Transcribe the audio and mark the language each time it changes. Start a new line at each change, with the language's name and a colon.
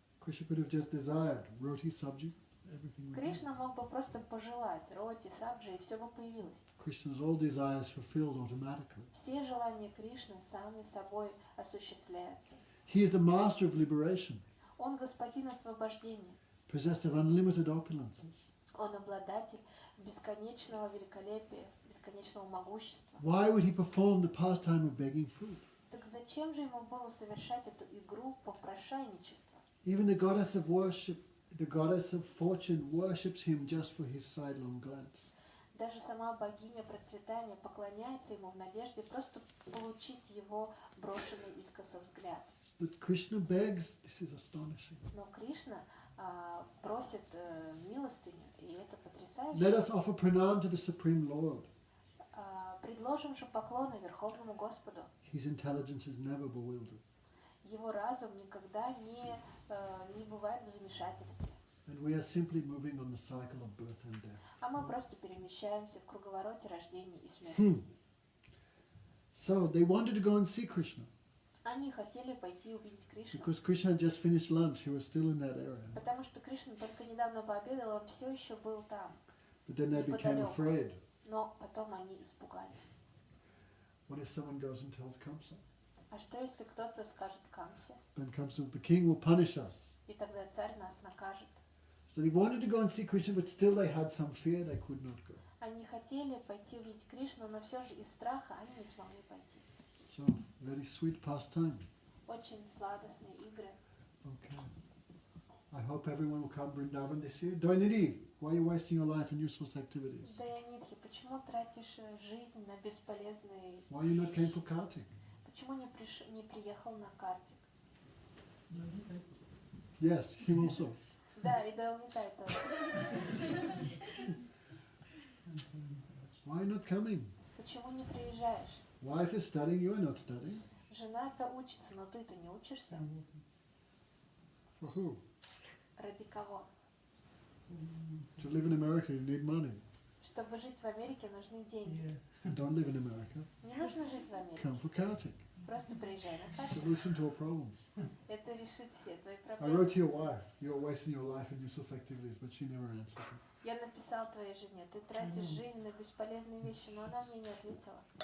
English: Krishna could have just desired roti, sabji, everything would be.
Russian: Кришна мог бы просто пожелать роти, сабджи, и все бы появилось.
English: Krishna's all desires fulfilled automatically.
Russian: Все желания Кришны сами собой осуществляются.
English: He is the master of liberation,
Russian: Он господин освобождения.
English: possessed of unlimited opulences.
Russian: Он обладатель бесконечного великолепия, бесконечного могущества.
English: Why would he perform the pastime of begging food?
Russian: Так зачем же ему было совершать эту игру попрошайничества?
English: Even the goddess of worship, the goddess of fortune, worships him just for his sidelong glance.
Russian: Даже сама богиня процветания поклоняется ему в надежде просто получить его брошенный искоса взгляд.
English: That Krishna begs, this is astonishing.
Russian: Но Кришна просит милостыню, и это потрясающе.
English: Let us offer pranam to the Supreme Lord.
Russian: Предложим же поклоны Верховному Господу.
English: His intelligence is never bewildered.
Russian: Его разум никогда не бывает в замешательстве.
English: And we are simply moving on the cycle of birth and death.
Russian: А мы просто перемещаемся в круговороте рождения и смерти.
English: So they wanted to go and see Krishna.
Russian: Они хотели пойти увидеть Кришну.
English: Because Krishna had just finished lunch, he was still in that area.
Russian: Потому что Кришна только недавно пообедал, он все еще был там.
English: But then they became afraid.
Russian: Но потом они испугались.
English: What if someone goes and tells Kamsa?
Russian: А что если кто-то скажет Камсе?
English: Then Kamsa, the king will punish us.
Russian: И тогда царь нас накажет.
English: So they wanted to go and see Krishna, but still they had some fear, they could not go.
Russian: Они хотели пойти увидеть Кришну, но все же из страха они не смогли пойти.
English: So, very sweet pastime.
Russian: Очень сладостные игры.
English: Okay. I hope everyone will come Vrindavan this year. Doinidi, why are you wasting your life in useless activities?
Russian: Dayanidhi, почему тратишь жизнь на бесполезные...
English: Why you not came for kartik?
Russian: Почему не приехал на картик?
English: Yes, him also.
Russian: Да, и Далнитай тоже.
English: Why not coming?
Russian: Почему не приезжаешь?
English: Wife is studying, you are not studying.
Russian: Жена-то учится, но ты-то не учишься.
English: For who?
Russian: Ради кого?
English: To live in America, you need money.
Russian: Чтобы жить в Америке, нужны деньги.
English: So don't live in America.
Russian: Не нужно жить в Америке.
English: Come for karting.
Russian: Просто приезжай на карту.
English: Solution to all problems.
Russian: Это решит все твои
English: I
Russian: проблемы.
English: wrote to your wife, you're wasting your life in useless activities, but she never answered me.
Russian: Я написал твоей жене, ты тратишь жизнь на бесполезные вещи, но она мне не ответила.